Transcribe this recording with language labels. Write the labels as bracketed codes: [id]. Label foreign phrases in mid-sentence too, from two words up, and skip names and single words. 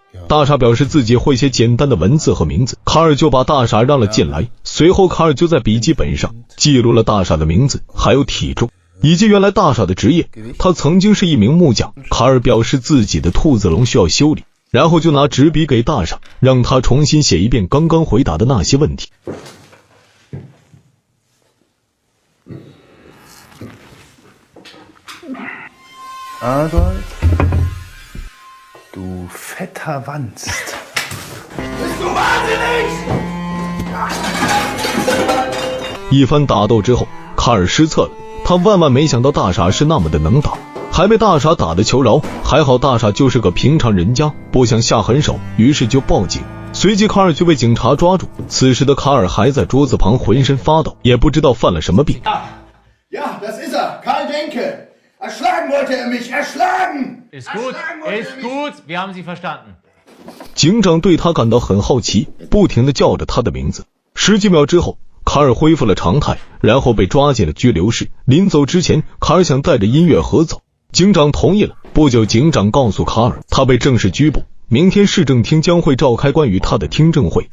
[zh] 大傻表示自己会写简单的文字和名字，卡尔就把大傻让了进来。随后卡尔就在笔记本上记录了大傻的名字，还有体重，以及原来大傻的职业。他曾经是一名木匠。卡尔表示自己的兔子笼需要修理，然后就拿纸笔给大傻，让他重新写一遍刚刚回答的那些问题。 [de] Adolf, du fetter Wanst. Bist du wahnsinnig? [zh] 一番打斗之后，卡尔失策了。他万万没想到大傻是那么的能打，还被大傻打得求饶。还好大傻就是个平常人家，不想下狠手，于是就报警。随即卡尔就被警察抓住。此时的卡尔还在桌子旁浑身发抖，也不知道犯了什么病。 [de] Ja, das ist er, Karl Denke.Erschlagen wollte er mich, erschlagen! Ist gut, ist gut, wir haben Sie verstanden. [zh] 警长对他感到很好奇，不停地叫着他的名字。10几秒之后，卡尔恢复了常态，然后被抓进了拘留室。临走之前，卡尔想带着音乐盒走，警长同意了。不久，警长告诉卡尔，他被正式拘捕，明天市政厅将会召开关于他的听证会。